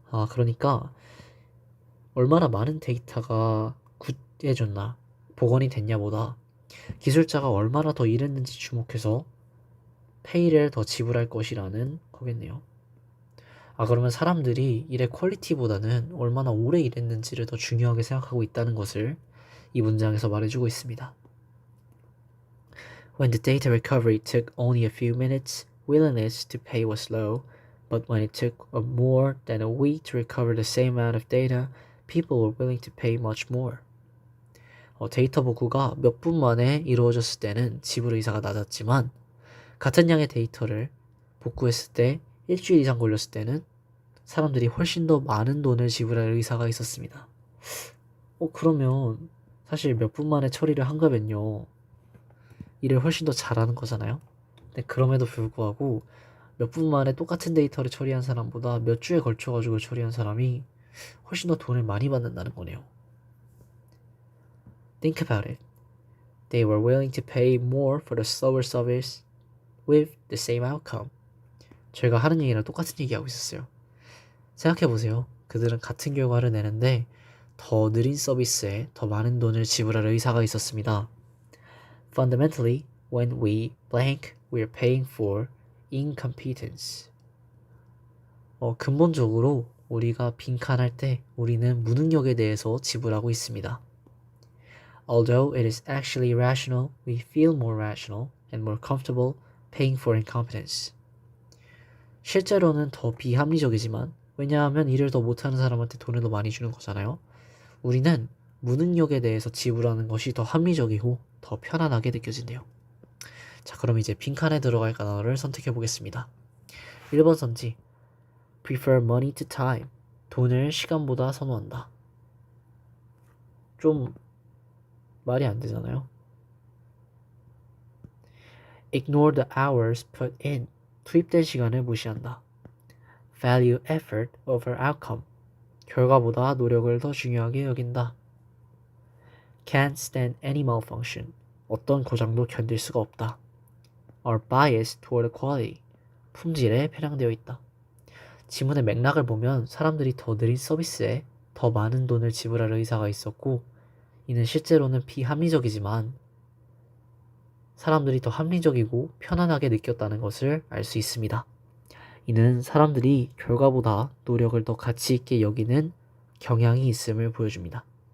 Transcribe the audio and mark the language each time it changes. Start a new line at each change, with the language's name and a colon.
Korean: 그러니까 얼마나 많은 데이터가 구해졌나, 복원이 됐냐보다 기술자가 얼마나 더 일했는지 주목해서 페이를 더 지불할 것이라는 거겠네요. 그러면 사람들이 일의 퀄리티보다는 얼마나 오래 일했는지를 더 중요하게 생각하고 있다는 것을 이 문장에서 말해주고 있습니다.
English: When the data recovery took only a few minutes, willingness to pay was low, but when it took more than a week to recover the same amount of data, people were willing to pay much more.
Korean: 데이터 복구가 몇 분 만에 이루어졌을 때는 지불 의사가 낮았지만 같은 양의 데이터를 복구했을 때 일주일 이상 걸렸을 때는 사람들이 훨씬 더 많은 돈을 지불할 의사가 있었습니다. 그러면 사실 몇 분 만에 처리를 한 거면요. 일을 훨씬 더 잘하는 거잖아요. 근데 그럼에도 불구하고 몇 분 만에 똑같은 데이터를 처리한 사람보다 몇 주에 걸쳐가지고 처리한 사람이 훨씬 더 돈을 많이 받는다는 거네요.
English: Think about it. They were willing to pay more for the slower service with the same outcome.
Korean: 저희가 하는 얘기랑 똑같은 얘기하고 있었어요. 생각해보세요. 그들은 같은 결과를 내는데 더 느린 서비스에 더 많은 돈을 지불할 의사가 있었습니다.
English: Fundamentally, when we blank, we're paying for incompetence.
Korean: 근본적으로 우리가 빈칸할 때 우리는 무능력에 대해서 지불하고 있습니다.
English: Although it is actually rational, we feel more rational and more comfortable paying for incompetence.
Korean: 실제로는 더 비합리적이지만 왜냐하면 일을 더 못하는 사람한테 돈을 더 많이 주는 거잖아요. 우리는 무능력에 대해서 지불하는 것이 더 합리적이고 더 편안하게 느껴진대요. 자, 그럼 이제 빈칸에 들어갈 단어를 선택해 보겠습니다. 1번 선지
English: prefer money to time.
Korean: 돈을 시간보다 선호한다. 좀 말이 안 되잖아요.
English: Ignore the hours put in.
Korean: 투입된 시간을 무시한다.
English: Value effort over outcome.
Korean: 결과보다 노력을 더 중요하게 여긴다.
English: Can't stand any malfunction.
Korean: 어떤 고장도 견딜 수가 없다.
English: Are biased toward quality.
Korean: 품질에 편향되어 있다. 지문의 맥락을 보면 사람들이 더 느린 서비스에 더 많은 돈을 지불할 의사가 있었고 이는 실제로는 비합리적이지만 사람들이 더 합리적이고 편안하게 느꼈다는 것을 알 수 있습니다. 이는 사람들이 결과보다 노력을 더 가치 있게 여기는 경향이 있음을 보여줍니다.